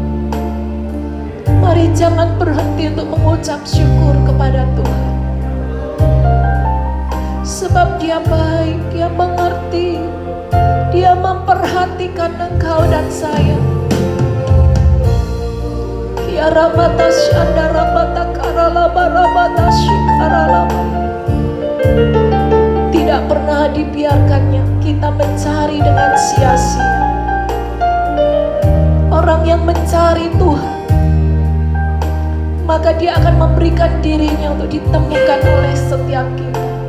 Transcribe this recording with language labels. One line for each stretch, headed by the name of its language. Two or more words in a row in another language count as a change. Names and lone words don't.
Indonesian: Mari jangan berhenti untuk mengucap syukur kepada Tuhan. Sebab Dia baik, Dia mengerti, Dia memperhatikan engkau dan saya. Ya rabata syanda rabata karalaba rabata shikaralaba. Tidak pernah dibiarkannya kita mencari dengan sia-sia. Orang yang mencari Tuhan, maka Dia akan memberikan dirinya untuk ditemukan oleh setiap kita.